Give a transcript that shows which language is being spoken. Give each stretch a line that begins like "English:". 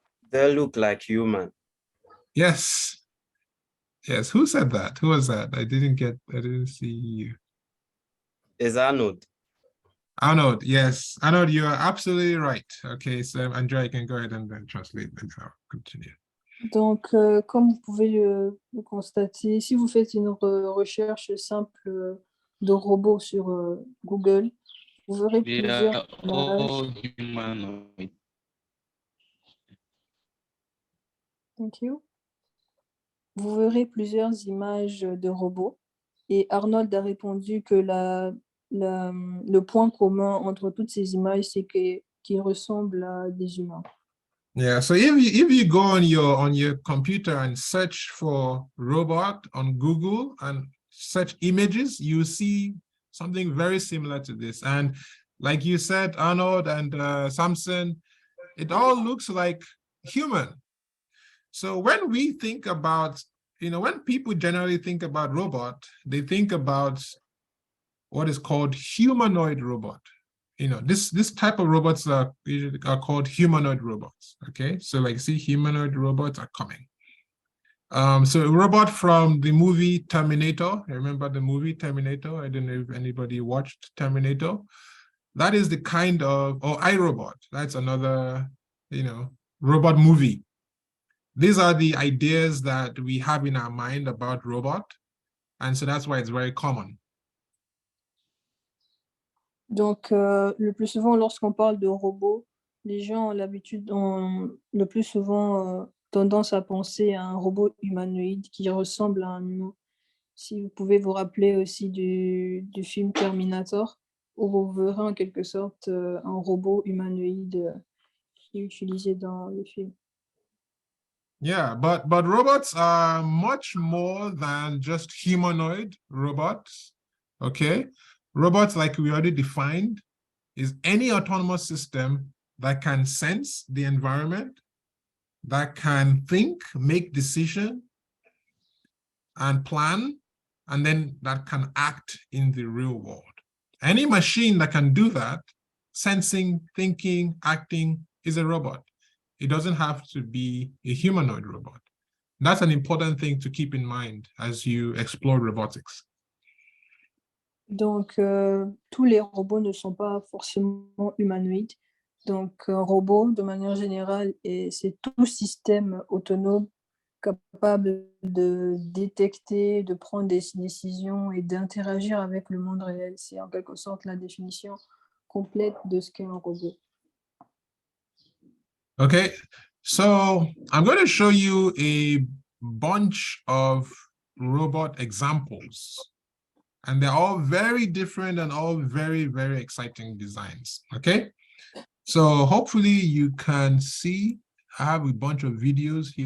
English: They look like human. Yes. Yes, who said that? Who was that? I didn't see you. Is Arnold? Arnold, yes. Arnold, you are absolutely right. Okay, so Andrea, you can go ahead and then translate and I'll continue.
French: Donc, comme vous pouvez le constater, si vous faites une recherche simple de robots sur Google, vous verrez plusieurs images.
English: Thank you.
French: Vous verrez plusieurs images de robots. Et Arnold a répondu que le point commun entre toutes ces images, c'est qu'ils ressemblent à des humains.
English: Yeah, so if you go on your computer and search for robot on Google and search images, you see something very similar to this. And like you said, Arnold and Samson, it all looks like human. So when we think about, when people generally think about robot, they think about what is called humanoid robot. This type of robots are called humanoid robots. Okay, so like see, humanoid robots are coming. So a robot from the movie Terminator. Remember the movie Terminator? I don't know if anybody watched Terminator. That is the kind of, or iRobot. That's another, robot movie. These are the ideas that we have in our mind about robot, and so that's why it's very common.
French: Donc, le plus souvent, lorsqu'on parle de robots, les gens ont le plus souvent tendance à penser à un robot humanoïde qui ressemble à un humain. Si vous pouvez vous rappeler aussi du film Terminator, où vous verrez en quelque sorte un robot humanoïde qui est utilisé dans le film.
English: Yeah, but robots are much more than just humanoid robots, okay? Robots, like we already defined, is any autonomous system that can sense the environment, that can think, make decision, and plan, and then that can act in the real world. Any machine that can do that, sensing, thinking, acting, is a robot. It doesn't have to be a humanoid robot. That's an important thing to keep in mind as you explore robotics.
French: Donc, tous les robots ne sont pas forcément humanoïdes. Donc, un robot, de manière générale, c'est tout système autonome capable de détecter, de prendre des décisions et d'interagir avec le monde réel. C'est en quelque sorte la définition complète de ce qu'est un robot.
English: Okay, so I'm going to show you a bunch of robot examples. And they're all very different and all very, very exciting designs, okay? So hopefully you can see, I have a bunch of videos here.